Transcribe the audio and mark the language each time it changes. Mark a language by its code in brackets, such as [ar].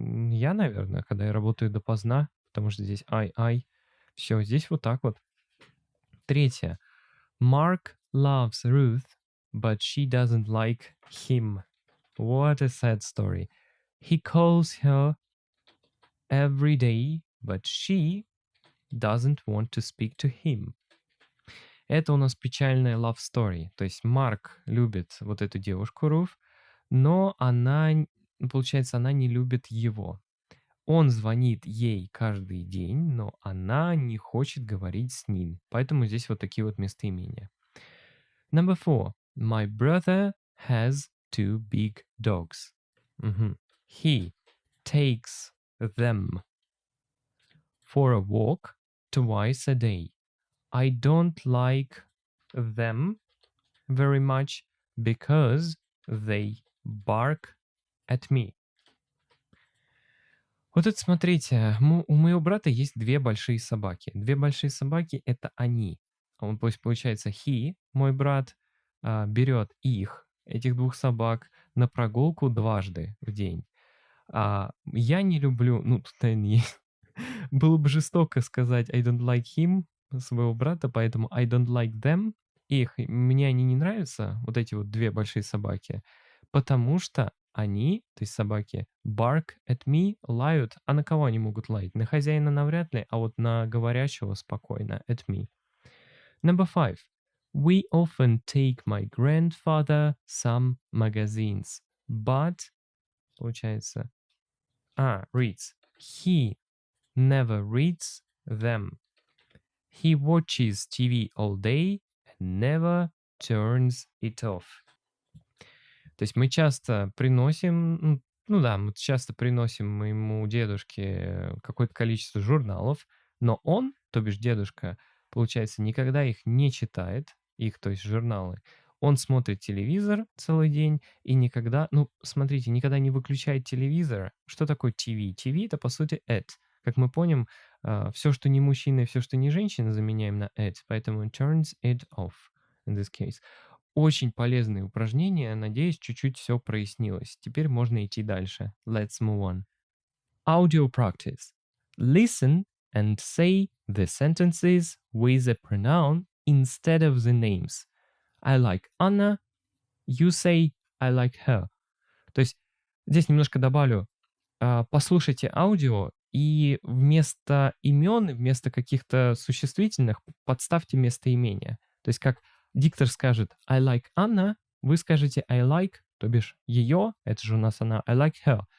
[ru] Я, наверное, когда я работаю допоздна, потому что здесь все, здесь вот так вот. Третье. [en] Mark loves Ruth, but she doesn't like him. What a sad story. He calls her every day, but she doesn't want to speak to him. [ru] Это у нас печальная [en] love story. [ru] То есть Марк любит вот эту девушку Руф, но она, получается, она не любит его. Он звонит ей каждый день, но она не хочет говорить с ним. Поэтому здесь вот такие вот местоимения. [en] Number 4. My brother has 2 big dogs. He takes them for a walk twice a day. I don't like them very much because they bark at me. [ru] Вот это смотрите, у моего брата есть 2 большие собаки. 2 большие собаки — это они. Он, получается, he, мой брат, берет этих 2 собак, на прогулку дважды в день. Я не люблю, ну, тут, наверное, было бы жестоко сказать [en] I don't like him, [ru] своего брата, поэтому [en] I don't like them. [ru] Мне они не нравятся, вот эти вот 2 большие собаки, потому что они, то есть собаки, [en] bark at me, [ru] лают. А на кого они могут лаять? На хозяина навряд ли, а вот на говорящего спокойно, [en] at me. Number 5. We often take my grandfather some magazines, but, [ru] получается, [en] reads. He never reads them. He watches TV all day and never turns it off. [ru] То есть мы часто приносим, мы часто приносим моему дедушке какое-то количество журналов, но он, то бишь дедушка, получается, никогда их не читает, то есть журналы. Он смотрит телевизор целый день и никогда не выключает телевизор. Что такое ТВ? ТВ — это, по сути, it. Как мы помним, все, что не мужчина и все, что не женщина, заменяем на it, поэтому [en] turns it off in this case. [ru] Очень полезные упражнения. Надеюсь, чуть-чуть все прояснилось. Теперь можно идти дальше. [en] Let's move on. Audio practice. Listen and say the sentences with a pronoun instead of the names. I like Anna. You say I like her. [ru] То есть здесь немножко добавлю. Послушайте аудио и вместо имен, вместо каких-то существительных подставьте местоимения. То есть как диктор скажет [en] I like Anna, [ru] вы скажете [en] I like, [ru] то бишь ее, это же у нас она, [en] I like her.